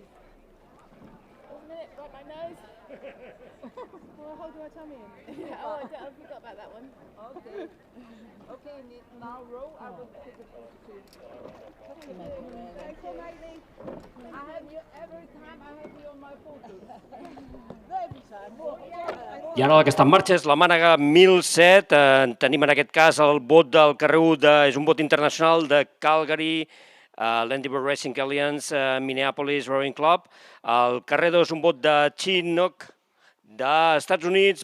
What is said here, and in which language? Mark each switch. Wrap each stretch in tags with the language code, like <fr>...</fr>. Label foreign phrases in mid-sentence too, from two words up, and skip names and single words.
<en>One minute, wipe my nose. Well, how do I tummy in? Yeah, oh, I forgot about that one. Okay. Okay, now row. I will take it to. Thank you, lady. I have you every time. I have you on my photos. Every time.</en> <ca>I ara la que està en marxa és la mànega 1007. Tenim en aquest cas el bot del carrer 1, és un bot internacional de Calgary, l'Endeavour Racing Alliance, Minneapolis Rowing Club. El carrer 2 un bot de Chinook, dels Estats Units.</ca>